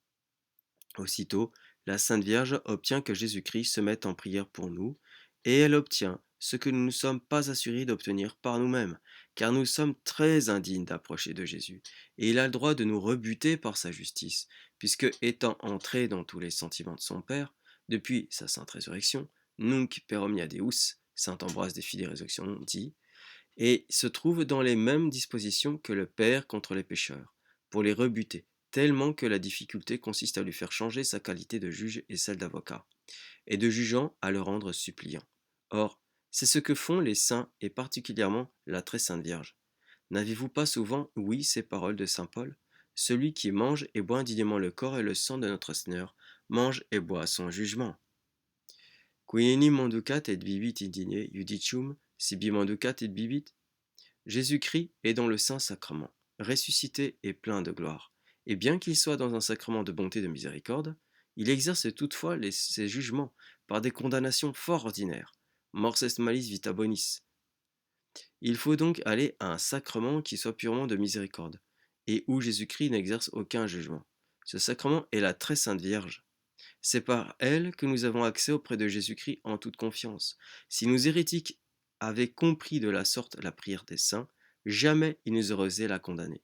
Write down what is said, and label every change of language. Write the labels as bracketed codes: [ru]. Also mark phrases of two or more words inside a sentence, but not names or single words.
[fr] Aussitôt, la Sainte Vierge obtient que Jésus-Christ se mette en prière pour nous, et elle obtient ce que nous ne sommes pas assurés d'obtenir par nous-mêmes, car nous sommes très indignes d'approcher de Jésus, et il a le droit de nous rebuter par sa justice, puisque étant entré dans tous les sentiments de son Père, depuis sa sainte résurrection, [la] nunc per omnia Deus, [fr] saint Ambroise des Filles des Résurrections dit, et se trouve dans les mêmes dispositions que le Père contre les pécheurs, pour les rebuter, tellement que la difficulté consiste à lui faire changer sa qualité de juge et celle d'avocat, et de jugeant à le rendre suppliant. Or, c'est ce que font les saints et particulièrement la très sainte Vierge. N'avez-vous pas souvent ouï ces paroles de saint Paul? Celui qui mange et boit indignement le corps et le sang de notre Seigneur mange et boit son jugement. [la] Qui enim manducat et vivit indigne judicium, sibi manducat et vivit. [fr] Jésus-Christ est dans le Saint-Sacrement, ressuscité et plein de gloire. Et bien qu'il soit dans un sacrement de bonté et de miséricorde, il exerce toutefois ses jugements par des condamnations fort ordinaires. [la] Mors est malis vita bonis. [fr] Il faut donc aller à un sacrement qui soit purement de miséricorde, et où Jésus-Christ n'exerce aucun jugement. Ce sacrement est la très sainte Vierge. C'est par elle que nous avons accès auprès de Jésus-Christ en toute confiance. Si nous hérétiques avaient compris de la sorte la prière des saints, jamais ils nous auraient osé la condamner.